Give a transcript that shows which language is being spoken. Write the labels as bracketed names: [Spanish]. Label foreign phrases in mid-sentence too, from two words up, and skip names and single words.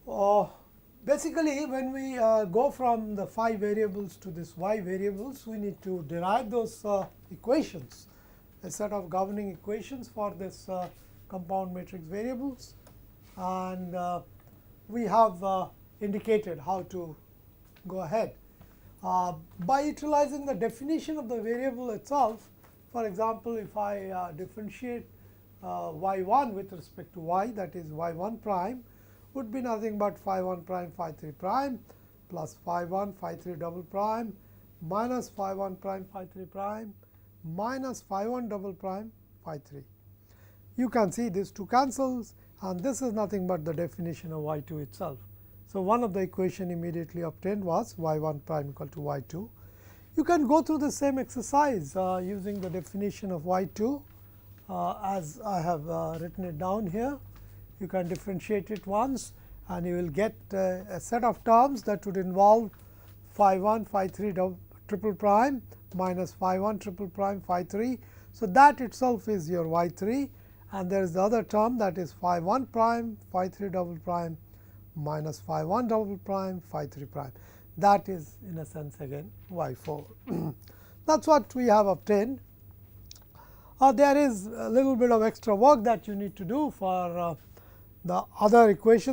[English] Now, basically when we go from the phi variables to this y variables, we need to derive those equations, a set of governing equations for this compound matrix variables, and we have indicated how to go ahead. By utilizing the definition of the variable itself, for example, if I differentiate y1 with respect to y, that is y1 prime would be nothing but phi 1 prime phi 3 prime plus phi 1 phi 3 double prime minus phi 1 prime phi 3 prime minus phi 1 double prime phi 3. You can see these two cancels, and this is nothing but the definition of y2 itself. So, one of the equation immediately obtained was y1 prime equal to y2. You can go through the same exercise using the definition of y2 as I have written it down here. You can differentiate it once, and you will get a set of terms that would involve phi 1 phi 3 triple prime minus phi 1 triple prime phi 3. So, that itself is your y 3, and there is the other term that is phi 1 prime phi 3 double prime minus phi 1 double prime phi 3 prime. That is in a sense again y 4. That is what we have obtained. There is a little bit of extra work that you need to do for the other equations.